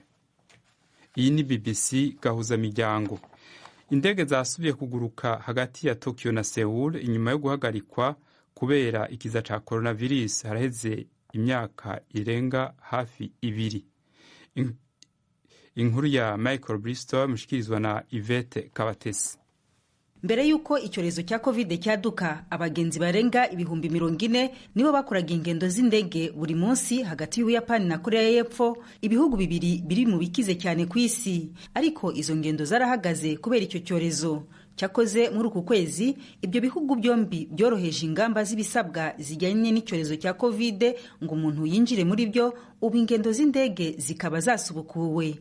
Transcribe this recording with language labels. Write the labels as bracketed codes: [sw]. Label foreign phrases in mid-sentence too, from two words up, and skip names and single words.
[rw] Iyi ni BBC gahuzamiryango. [rn] Indege zasubiye kuguruka hagati ya Tokyo na Seoul inyuma yo guhagarikwa kubera ikiza ca coronavirus haraheze imyaka irenga hafi 2. Inkuru ya Michael Bristol mushikirizwa na Yvette Kabatesi. [rw] Mbere yuko icyorezo cya COVID cyaduka, abagenzi barenga 40,000 nibo bakoraga ingendo z'indege buri munsi hagati y'Ubuyapani na Korea y'Epfo, ibihugu bibiri biri mu bikize cyane ku isi. Ariko izo ngendo zarahagaze kubera icyo cyorezo. Cyakoze muri uku kwezi ibyo bihugu byombi byoroheje ingamba z'ibisabwa zijyanye n'icyorezo cya COVID ngo umuntu yinjire muri byo, ubu ingendo z'indege zikaba zasubukuwe.